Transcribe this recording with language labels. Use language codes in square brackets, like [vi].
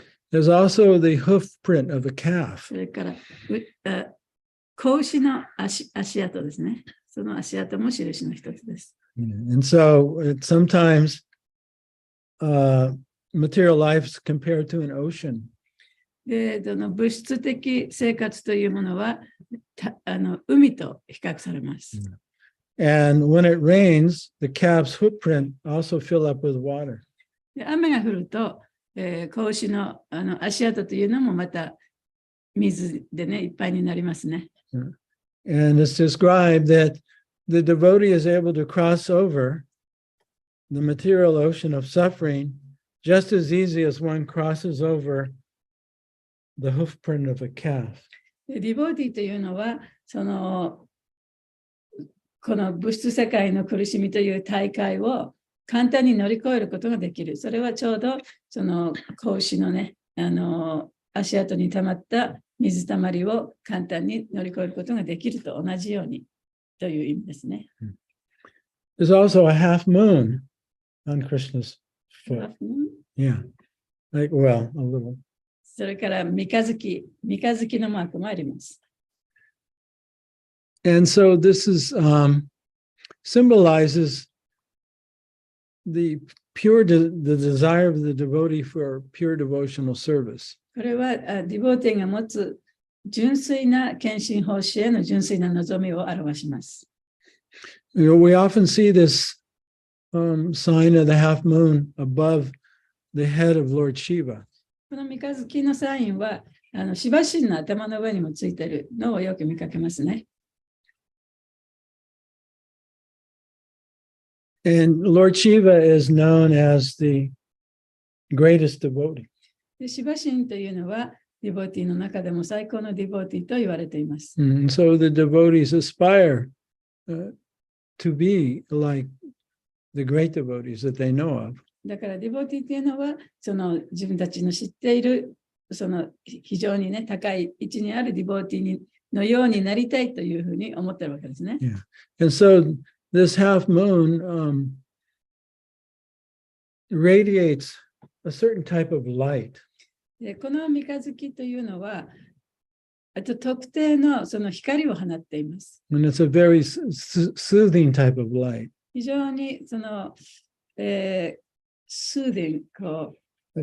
[en] There's also the hoof print of a calf. [ja] それから子牛の足跡ですね。その足跡も印の一つです。 [en] And so sometimes material life is compared to an ocean. [ja] で、物質的生活というものは海と比較されます。 [en] And when it rains, the calf's footprint also fill up with water. [ja] で、雨が降ると、子牛の足跡というのもまた水でね、いっぱいになりますね。 [en] And it's described that the devotee is able to cross over the material ocean of suffering just as easy as one crosses over the hoof print of a calf. [ja] ディボーティーというのは、この物質世界の苦しみという大海を簡単に乗り越えることができる。それはちょうどその子牛のね、足跡に溜まった水たまりを簡単に乗り越えることができると同じようにという意味ですね。 [en] There's also a half moon on Krishna's foot. Yeah, like, well, a little. [ja] それから三日月のマークもあります。 [en] And so this is symbolizes the desire of the devotee for pure devotional service. [ja] これはディボーティーが持つ純粋な献身奉仕への純粋な望みを表します。 [en] You know, we often see this sign of the half moon above the head of Lord Shiva. [ja] この三日月のサインはシバ神の頭の上にもついているのをよく見かけますね。 [en] And Lord Shiva is known as the greatest devotee. [ja] でシバ神というのはディボーティーの中でも最高のディボーティーと言われています。 [en] And so the devotees aspire to be like the great devotees that they know of. [ja] だからディボーティーというのはその自分たちの知っているその非常にね高い位置にあるディボーティーのようになりたいというふうに思っているわけですね。 [en] Yeah. And so this half moon radiates a certain type of light. [ja] でこの三日月というのは特定のその光を放っています。 [en] And it's a very soothing type of light. [ja] 非常にその、soothing こう